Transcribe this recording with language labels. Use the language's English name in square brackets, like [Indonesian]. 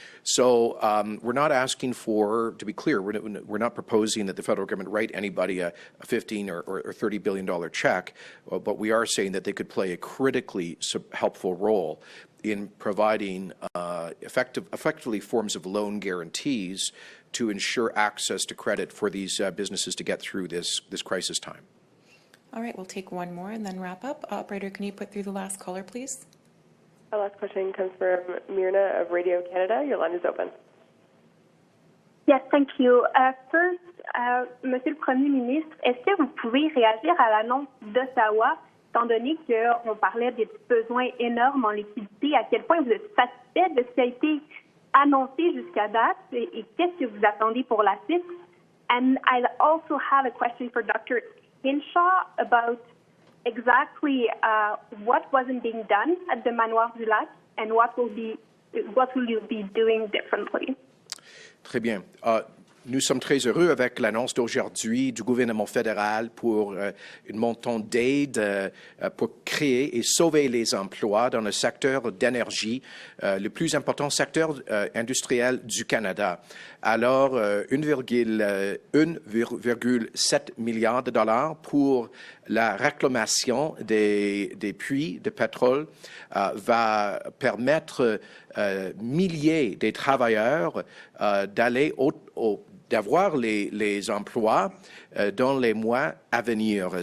[English] So we're not asking for, to be clear, we're not proposing that the federal government write anybody a $15 or $30 billion check, but we are saying that they could play a critically helpful role in providing effectively forms of loan guarantees to ensure access to credit for these businesses to get through this crisis time. All right, we'll take one more and then wrap up. Operator, can you put through the last caller, please? Our last question comes from Myrna of Radio Canada. Your line is open. Yes, thank you. [French] First, Monsieur le Premier ministre, est-ce que vous pouvez réagir à l'annonce d'Ottawa, étant donné qu'on parlait des besoins énormes en liquidité, à quel point vous êtes satisfait de ce qui a été annoncé jusqu'à date et qu'est-ce que vous attendez pour la suite? [English] And I also have a question for Dr. Hinshaw about exactly what wasn't being done at the Manoir du Lac and what will you be doing differently? [French] Très bien. Nous sommes très heureux avec l'annonce d'aujourd'hui du gouvernement fédéral pour une montant d'aide pour créer et sauver les emplois dans le secteur d'énergie, le plus important secteur industriel du Canada. Alors, 1,7 milliard de dollars pour la réclamation des puits de pétrole va permettre milliers de travailleurs d'aller d'avoir les emplois dans les mois à venir.